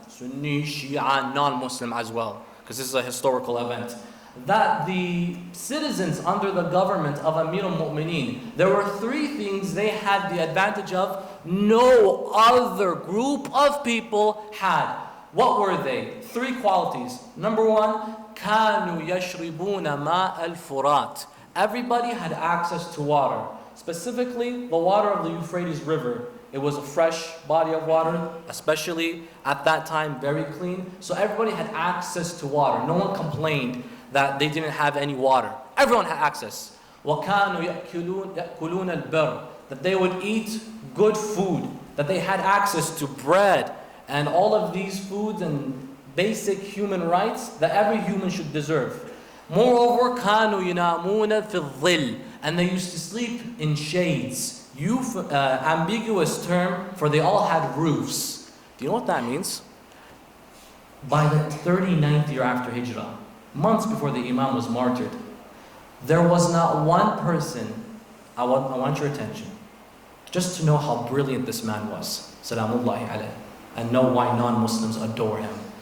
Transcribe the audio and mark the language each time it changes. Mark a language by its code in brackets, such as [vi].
[en] Sunni, Shia, non-Muslim as well. Because this is a historical event. That the citizens under the government of Amir al-Mu'mineen, there were 3 things they had the advantage of no other group of people had. What were they? 3 qualities. Number 1, [ar] كانوا يشربون ماء الفرات. [en] Everybody had access to water, specifically the water of the Euphrates River. It was a fresh body of water, especially at that time, very clean. So everybody had access to water. No one complained that they didn't have any water. Everyone had access. [ar] وَكَانُوا يَأْكُلُونَ الْبِرَّ. [en] That they would eat good food, that they had access to bread, and all of these foods and basic human rights that every human should deserve. Moreover, [ar] كَانُوا يَنَامُونَ فِي الظِّلِّ. [en] And they used to sleep in shades. Ambiguous term, for they all had roofs. Do you know what that means? By the 39th year after Hijrah, months before the Imam was martyred, there was not one person, I want your attention, just to know how brilliant this man was, Salamullahi alayhi, and know why non-Muslims adore him.